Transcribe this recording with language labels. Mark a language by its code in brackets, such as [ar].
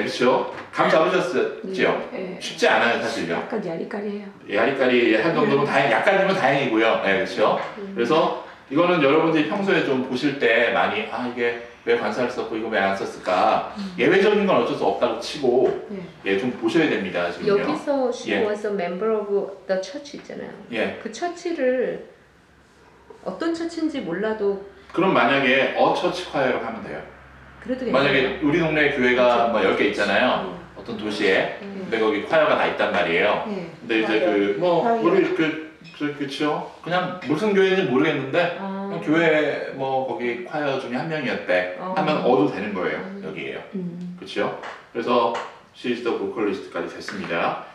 [ko] 그렇죠? 감 잡으셨죠? 쉽지 않아요, 사실요. 약간 야리까리해요. 야리까리 할 정도면 약간이면 다행이고요. 네, 그렇죠. 그래서 이거는 여러분들이 평소에 좀 보실 때 많이 이게 왜 관사를 썼고 이거 왜 안 썼을까 예외적인 건 어쩔 수 없다고 치고 좀 보셔야 됩니다. 지금요. 여기서 [en] she was a member of the church [ko] 있잖아요. 그 처치를 어떤 처치인지 몰라도 그럼 만약에 처치 콰이어로 하면 돼요. 그래도 만약에 우리 동네 교회가 뭐 10개 있잖아요. 어떤 도시에. 근데 거기 콰이어가 다 있단 말이에요. 근데 이제 우리 그렇죠. 그냥 무슨 교회인지 모르겠는데 그냥 교회 거기 콰이어 중에 한 명이었대. 하면 어도 되는 거예요. 여기에요. 그렇죠. 그래서 [en] She is the vocalist [ko] 까지 됐습니다.